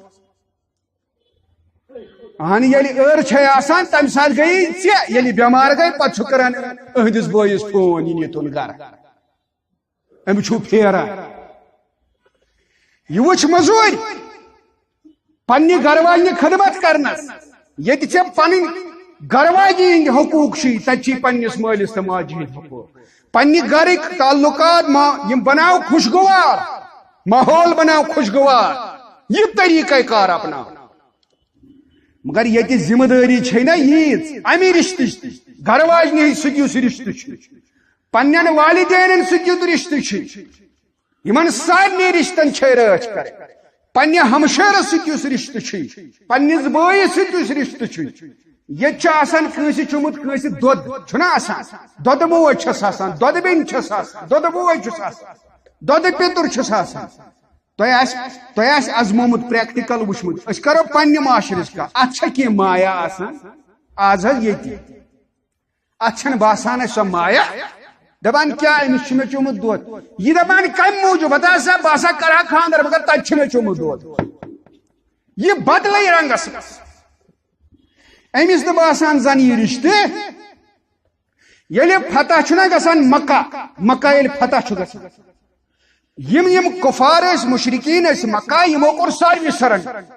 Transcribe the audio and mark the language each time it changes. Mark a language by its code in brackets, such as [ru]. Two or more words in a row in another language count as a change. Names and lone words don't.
[ks] اہن ییٚلہِ ٲر چھے آسان تمہِ ساتہٕ گٔیی ژےٚ ییٚلہِ بٮ۪مار گٔے پتہٕ چھُ کران أہنٛدِس بٲیِس فون یہِ نیتُن گرٕ أمِس چھُ پھیران یہ وٕچھ مزوٗرۍ پننہِ گھر واجنہِ خدمت کرنس ییٚتہِ ژےٚ پنٕنۍ گھر واجی ہٕنٛدۍ حقوٗق چھِی تتہِ چھِی پننِس مٲلِس تہٕ ماجہِ ہٕنٛدۍ حقوٗق پننہِ گھرٕکۍ تعلقات یم بناو خوشگوار ماحول بناو خوشگوار یہ [ur] طریقہ کار اپناو [ks] مگر یہ ذمہ داری چھ نا ییز امی رشتہ گھر واجنہ ست اس رشتہ پنن والدین ست رشتہ یمن سارے رشتن چھ رچ کر پنہ ہمشیرس ست اس رشتہ پنس بٲیس ست اس رشتہ یہ آسان کٲنٛسہِ چوٚمُت کٲنٛسہِ دۄد چھُنا آسان دۄدٕ موج چھس آسان دۄدٕ بیٚنہِ چھس آسان دۄدٕ بوے چھُس آسان دۄدٕ پیٚتُر چھُس آسان تۄہہِ آسہِ ازمومُت پریکٹیکل وٕچھمُت أسۍ کرو پننہِ معاشرٕچ کتھ اتھ چھا کینٛہہ مایا آسان آز حظ ییٚتہِ اتھ چھنہٕ باسان اسہِ سۄ مایا دپان کیٛاہ أمِس چھُ مےٚ چوٚمُت دۄد یہِ دپان کمہِ موٗجوٗب ہسا بہٕ ہسا کرٕ ہا خانٛدر مگر تتہِ چھُ مےٚ چوٚمُت دۄد یہِ بدلے رنگس منٛز امس نہٕ باسان زن یہ رشتہ ییٚلہِ فتح چھُنا گژھان مکہ ییٚلہِ فتح چھُ گژھان یم کفار ٲسۍ مشرکین ٲسۍ مکہ یمو کوٚر ساروی سرنڈر